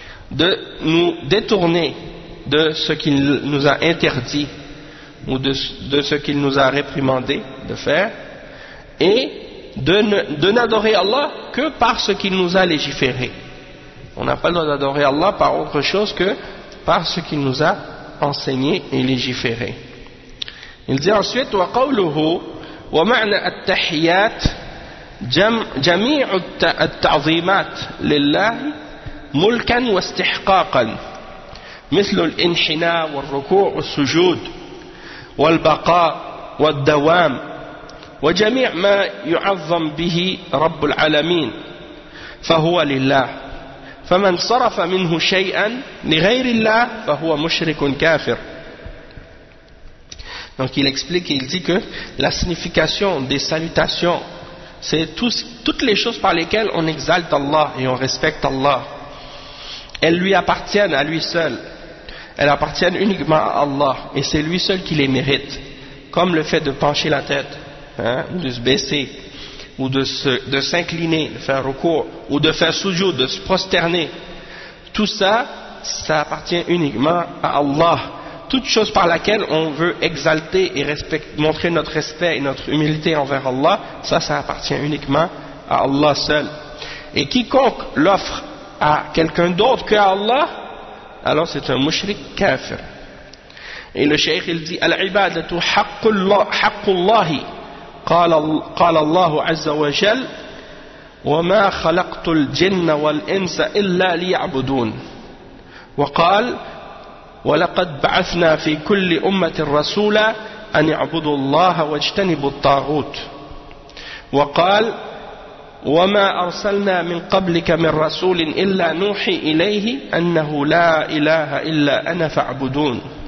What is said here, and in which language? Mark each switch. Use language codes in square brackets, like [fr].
[fr] de nous détourner de ce qu'il nous a interdit ou de ce qu'il nous a réprimandé de faire, et de n'adorer Allah que par ce qu'il nous a légiféré. On n'a pas le droit d'adorer Allah par autre chose que par ce qu'il nous a enseigné et légiféré. Il dit ensuite وقوله ومعنى التحيات جميع التعظيمات لله ملكا واستحقاقا مثل الانحناء والركوع والسجود والبقاء والدوام وجميع ما يعظم به رب العالمين فهو لله فمن صرف منه شيئا لغير الله فهو مشرك كافر. Donc il explique et il dit que la signification des salutations, c'est toutes les choses par lesquelles on exalte Allah et on respecte Allah. Elles lui appartiennent à lui seul. Elles appartiennent uniquement à Allah et c'est lui seul qui les mérite. Comme le fait de pencher la tête, de se baisser, ou de s'incliner, de faire recours, ou de faire sujoud, de se prosterner. Tout ça, ça appartient uniquement à Allah. Toute chose par laquelle on veut exalter et montrer notre respect et notre humilité envers Allah, ça appartient uniquement à Allah seul. Et quiconque l'offre à quelqu'un d'autre qu'à Allah, alors c'est un mushrik kafir. Et le cheikh il dit [ar] al-ibadatu haqqullahi قال الله عز وجل وما خلقت الجن والإنس إلا ليعبدون وقال ولقد بعثنا في كل أمة رسولا أن يعبدوا الله واجتنبوا الطاغوت وقال وما أرسلنا من قبلك من رسول إلا نوحي إليه أنه لا إله إلا أنا فاعبدون